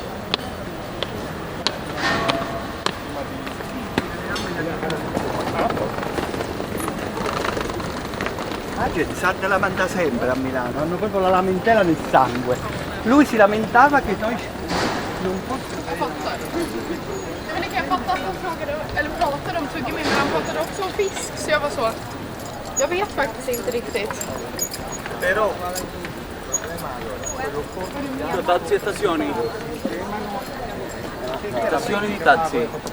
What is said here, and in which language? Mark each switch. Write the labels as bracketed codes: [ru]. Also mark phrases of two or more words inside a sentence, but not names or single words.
[it] la gente sa te lamenta sempre a Milano, hanno proprio la lamentela nel sangue. Lui si lamentava che noi non possiamo. [sv] Men det kan jag fatta att han frågade, eller pratade om tuggummi, men han pratade också om fisk, så jag var så. Jag vet faktiskt inte riktigt. [it] Però Taxi e stazioni. Stazioni di taxi.